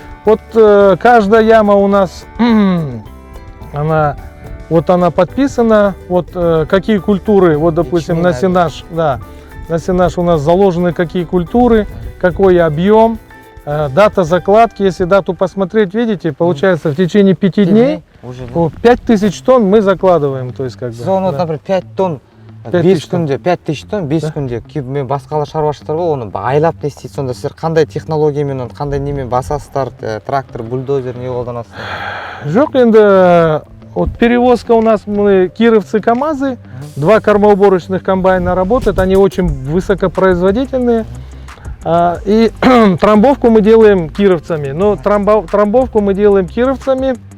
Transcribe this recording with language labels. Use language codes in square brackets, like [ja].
[ru] Вот каждая яма у нас, она подписана, вот какие культуры, вот допустим на сенаж, да, на сенаж у нас заложены какие культуры, какой объем, дата закладки. Если дату посмотреть, видите, получается в течение 5 дней 5000 тонн мы закладываем, то есть как бы. Зона, например, 5 тонн. [kk] 5 күнде 5000 тонн 5 күнде кейіп мен басқалар шаруашылықтар бар, оны айлап не істейді. Сонда сіздер қандай технологиямен, қандай немен басасыздар, трактор, бульдозер не қолданасыздар? Жоқ, енді [ru] вот перевозка у нас, мы кировцы КАМАЗы, 2 кормоуборочных комбайна работают, они очень высокопроизводительные. И трамбовку мы делаем кировцами, но трамбовку мы делаем кировцами.